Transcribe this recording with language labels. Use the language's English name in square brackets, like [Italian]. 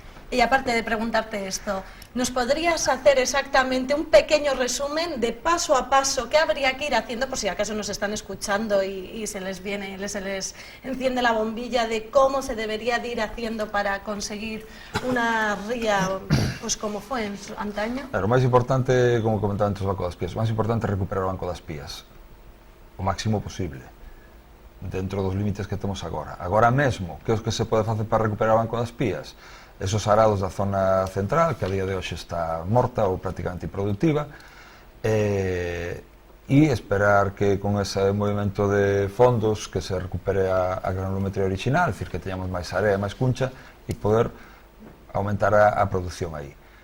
[Spanish] Y aparte de preguntarte esto, ¿nos podrías hacer exactamente un pequeño resumen de paso a paso qué habría que ir haciendo, por si acaso nos están escuchando y se les enciende la bombilla de cómo se debería de ir haciendo para conseguir una ría pues como fue en antaño? [Galician] O máis importante, como comentaba antes o Banco das Pías, o máis importante é recuperar o Banco das Pías o máximo posible dentro dos límites que temos agora. Agora mesmo, que é o que se pode facer para recuperar o Banco das Pías? Esos arados da zona central, que a día de hoxe está morta ou prácticamente improductiva, e esperar que con ese movimento de fondos que se recupere a granulometría original, é dicir, que teñamos máis area, máis cuncha, e poder aumentar a produción aí.